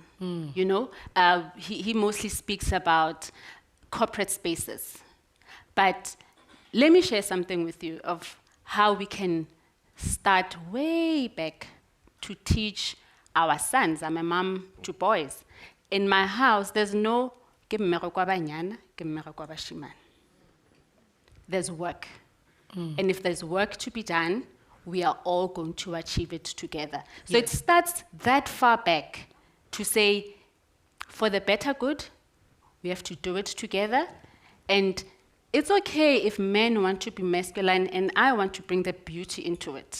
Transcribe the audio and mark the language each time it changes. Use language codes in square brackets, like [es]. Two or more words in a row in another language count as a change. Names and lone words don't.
[en] You know, he mostly speaks about corporate spaces, but let me share something with you of how we can start way back to teach our sons. I'm a mom to boys. In my house, there's no [tn] ke mmego kwa banyana, ke mmego kwa bashimane. [en] There's work. And if there's work to be done, we are all going to achieve it together. So it starts that far back to say, for the better good, we have to do it together. And it's okay if men want to be masculine and I want to bring the beauty into it.